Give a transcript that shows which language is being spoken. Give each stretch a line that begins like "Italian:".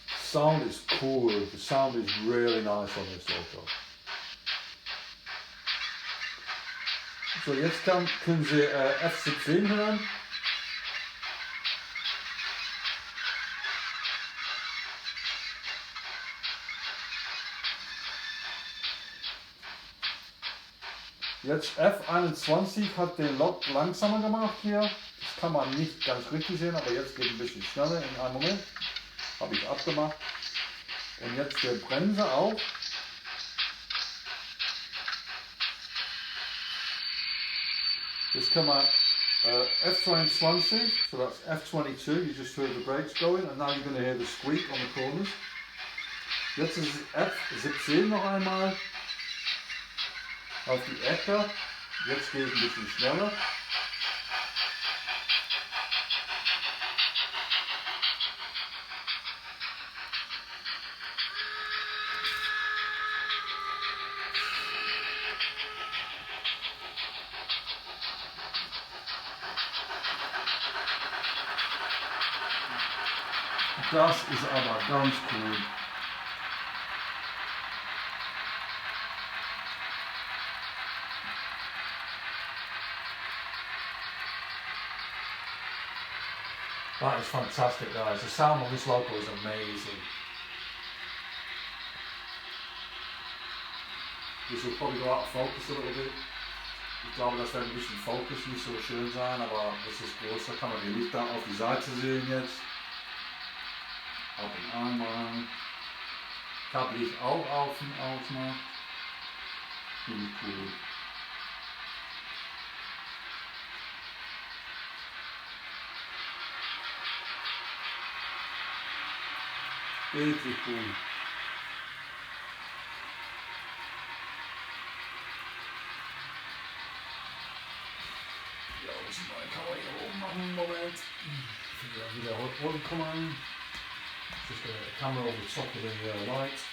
English: Sound is cool, the sound is really nice on this Loco.
German: So, jetzt können Sie F17 hören. Jetzt F21 hat den Lok langsamer gemacht hier. Das kann man nicht ganz richtig sehen, aber jetzt geht ein bisschen schneller in einem Moment. Habe ich abgemacht. Und jetzt der Bremse auch. Jetzt kann man F22,
English: so that's F22, you just heard the brakes going and now you're going to hear the squeak on the corners.
German: Jetzt ist es F17 noch einmal. Auf die Ecke, jetzt geht es ein bisschen schneller. Das ist aber ganz cool.
English: That is fantastic, guys. The sound on this Loco is amazing. This will probably go out of focus a little bit.
German: Ich glaube, das wird ein bisschen Fokus nicht so schön sein, aber das ist groß. Da kann man die Lichter auf die Seite sehen jetzt. Ab und an mal. Tablicht auch auf und ausmachen. Finde ich cool. Wirklich cool. Ja, das ist mal kann man hier oben machen. Moment. Wieder runterkommen.
English: Just a camera over the top of the light.